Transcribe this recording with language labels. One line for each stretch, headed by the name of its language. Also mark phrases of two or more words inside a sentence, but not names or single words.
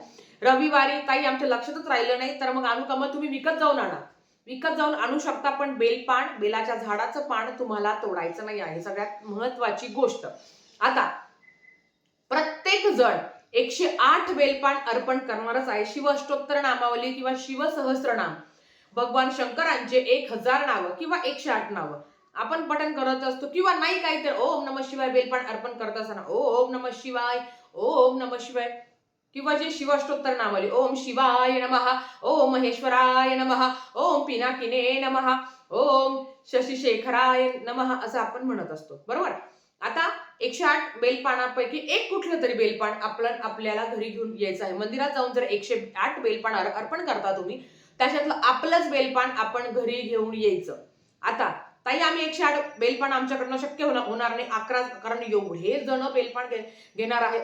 Marathi: रविवारी काही आमच्या लक्षातच राहिलं नाही तर मग आणू का, मग तुम्ही विकत जाऊन आणा, विकत जाऊन आणू शकता, पण बेलपान, बेलाच्या झाडाचं पान तुम्हाला तोडायचं नाही आहे, सगळ्यात महत्वाची गोष्ट. आता प्रत्येक जण 108 बेलपान अर्पण करणारच आहे. शिवअष्टोत्तर नामावली किंवा शिवसहस्त्रनाम, भगवान शंकरांचे 1000 नावं किंवा 108 नावं आपण पठण करत असतो, किंवा नाही काही तर
Sanskrit: ओम नमः शिवाय
Marathi: बेलपान अर्पण करत असताना
Sanskrit: ओम नमः शिवाय, ओम नमः शिवाय,
Marathi: किंवा जे
Sanskrit: शिवाष्टोत्तर नामावली, ओम शिवाय नमः, ओम महेश्वराय नमः, ओम पिनाकिने नमः, ओम शशिशेखराय नमः,
Marathi: असं आपण म्हणत असतो, बरोबर. आता 108 बेलपानापैकी एक कुठलं तरी बेलपान आपल्याला घरी घेऊन यायचं आहे. मंदिरात जाऊन जर 108 बेलपान अर्पण करता तुम्ही, त्याच्यातलं आपलंच बेलपान आपण घरी घेऊन यायचं. आता ताई आम्ही 108 बेलपान आमच्याकडनं शक्य होणार नाही, 11, कारण एवढे जण बेलपान घेणार आहे.